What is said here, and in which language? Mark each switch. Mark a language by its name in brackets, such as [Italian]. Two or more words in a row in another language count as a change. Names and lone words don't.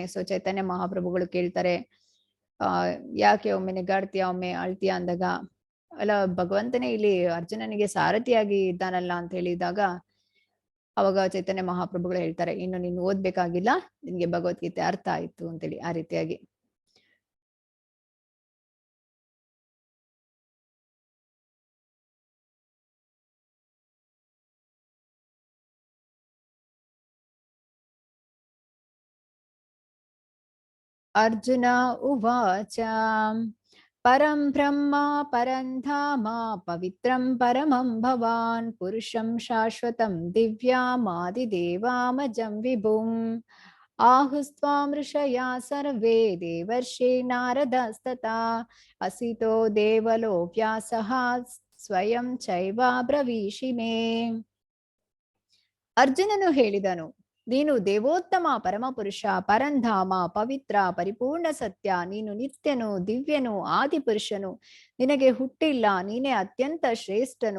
[Kannada] ಸೊ ಚೈತನ್ಯ ಮಹಾಪ್ರಭುಗಳು ಕೇಳ್ತಾರೆ, ಯಾಕೆ ಒಮ್ಮೆ ನೆಗಾಡ್ತೀಯ, ಒಮ್ಮೆ ಅಳ್ತೀಯ ಅಂದಾಗ, ಅಲ್ಲ ಭಗವಂತನೇ ಇಲ್ಲಿ ಅರ್ಜುನನಿಗೆ ಸಾರಥಿಯಾಗಿ ಇದ್ದಾನಲ್ಲ ಅಂತ ಹೇಳಿದಾಗ, ಅವಾಗ ಚೈತನ್ಯ ಮಹಾಪ್ರಭುಗಳು ಹೇಳ್ತಾರೆ, ಇನ್ನು ನೀನು ಓದ್ಬೇಕಾಗಿಲ್ಲ, ನಿನ್ಗೆ ಭಗವದ್ಗೀತೆ ಅರ್ಥ ಆಯ್ತು ಅಂತೇಳಿ. ಆ ರೀತಿಯಾಗಿ [Sanskrit] ಅರ್ಜುನ ಉವಾಚ ಪರಂ ಬ್ರಹ್ಮ ಪರಂ ಧಾಮ ಪವಿತ್ರಂ ಪರಮಂ ಭವಾನ್ ಪುರುಷಂ ಶಾಶ್ವತಂ ದಿವ್ಯಾಮಾದಿದೇವಾಮಜಂ ವಿಭುಂ ಆಹುಸ್ತ್ವಾಂ ಋಷಯಾ ಸರ್ವೇ ದೇವರ್ಷಿ ನಾರದಸ್ತತಾ ಅಸಿತೋ ದೇವಲೋ ವ್ಯಾಸಃ ಸ್ವಯಂ ಚೈವಾಬ್ರವೀಷಿ ಮೇ. [Kannada] ಅರ್ಜುನನು ಹೇಳಿದನು, ನೀನು ದೇವೋತ್ತಮ ಪರಮಪುರುಷ, ಪರಂಧಾಮ, ಪವಿತ್ರ, ಪರಿಪೂರ್ಣ ಸತ್ಯ, ನೀನು ನಿತ್ಯನು, ದಿವ್ಯನು, ಆದಿಪುರುಷನು, ನಿನಗೆ ಹುಟ್ಟಿಲ್ಲ, ನೀನೇ ಅತ್ಯಂತ ಶ್ರೇಷ್ಠನು.